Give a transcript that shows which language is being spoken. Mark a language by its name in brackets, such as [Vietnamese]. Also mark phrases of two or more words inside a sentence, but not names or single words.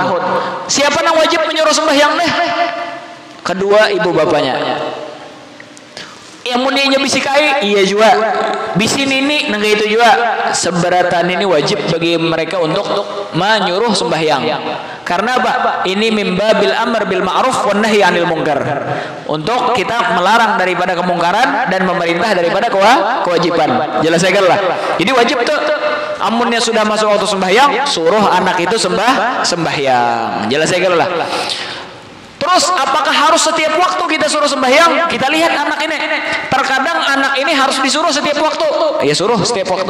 [Banjar] Siapa yang wajib menyuruh sembahyang deh? Kedua ibu bapaknya. Yang muninya bisikai iya juga, bisi nini nengga itu juga. Seberatan ini wajib bagi mereka untuk menyuruh sembahyang. Karena apa? Ini [Arabic] من باب الأمر بالمعروف والنهي عن المنكر. [Banjar] Untuk kita melarang daripada kemungkaran dan memerintah daripada kewajiban. Jelas ya lah. Jadi wajib tuh. Amunnya sudah masuk waktu sembahyang, suruh anak itu sembahyang. Jelas ya lah. Terus apakah harus setiap waktu kita suruh sembahyang? Kita lihat anak ini. Terkadang anak ini harus disuruh setiap waktu. Ya suruh setiap waktu.